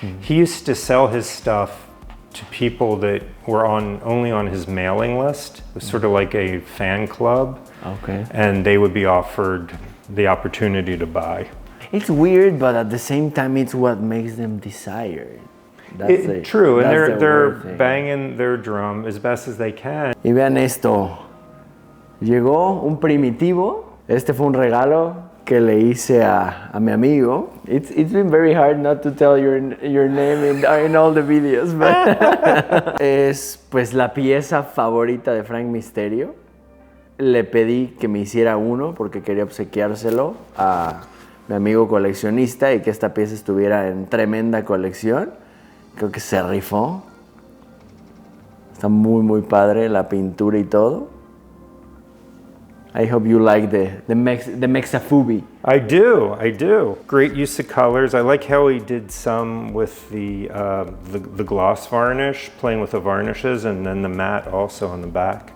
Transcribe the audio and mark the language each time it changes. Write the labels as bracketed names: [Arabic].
[English] He used to sell his stuff to people that were only on his mailing list. It was sort of like a fan club. Okay. And they would be offered the opportunity to buy. It's weird, but at the same time, it's what makes them desired. True, and they're banging their drum as best as they can. [Spanish] Y vean esto, llegó un primitivo. Este fue un regalo que le hice a mi amigo. [English] It's been very hard not to tell your name in all the videos, but [Spanish] es pues la pieza favorita de Frank Misterio. Le pedí que me hiciera uno porque quería obsequiárselo a mi amigo coleccionista y que esta pieza estuviera en tremenda colección. Creo que se rifó. Está muy padre la pintura y todo. [English] I hope you like the Mexafubi. I do. Great use of colors. I like how he did some with the gloss varnish, playing with the varnishes, and then the matte also on the back.